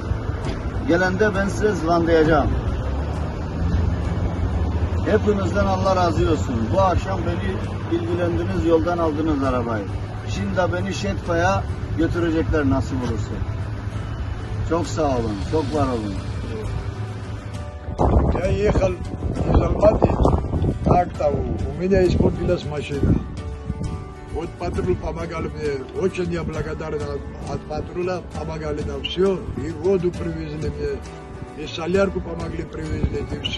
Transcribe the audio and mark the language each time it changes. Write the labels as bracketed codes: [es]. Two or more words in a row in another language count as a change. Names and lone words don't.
[tr] Gelende ben size zılandayacağım. Hepinizden Allah razı olsun. Bu akşam beni ilgilendiniz, yoldan aldınız arabayı. Şimdi beni Şetfa'ya götürecekler nasıl olursa. Çok sağ olun, çok var olun. [ru] Я ехал из Алматы, так-то у меня испортилась машина. Вот патруль помогали мне, очень я благодарен от патруля, помогали нам все, и воду привезли мне, и солярку помогли привезли, и все.